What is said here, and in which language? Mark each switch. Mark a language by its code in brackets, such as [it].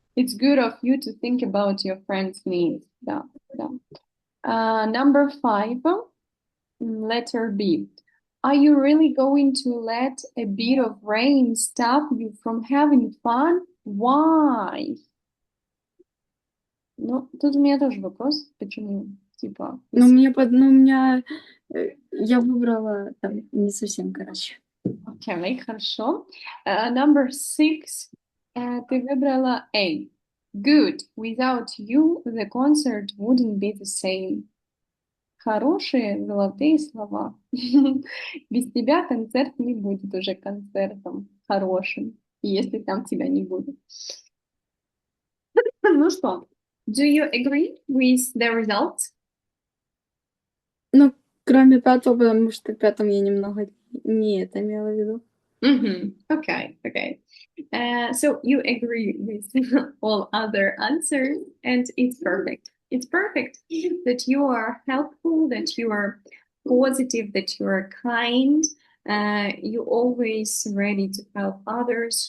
[en] It's good of you to think about your friends' needs. [ru] Да, да. [en] Number 5. Letter B. Are you really going to let a bit of rain stop you from having fun? Why? [ru] Ну, тут у меня тоже вопрос, почему, типа... Ну, меня, я выбрала там не совсем, короче. Окей, хорошо. [en] Number 6. [ru] Ты выбрала A. [en] Good. Without you, the concert wouldn't be the same. [ru] Хорошие золотые слова. Без тебя концерт не будет уже концертом хорошим, если там тебя не будет. Ну что, [en] do you agree with the results? [ru] Ну, кроме 5-го, потому что в 5-м я немного не это имела в виду. [en] Okay. So you agree with all other answers, and it's perfect. It's perfect that you are helpful, that you are positive, that you are kind. You're always ready to help others.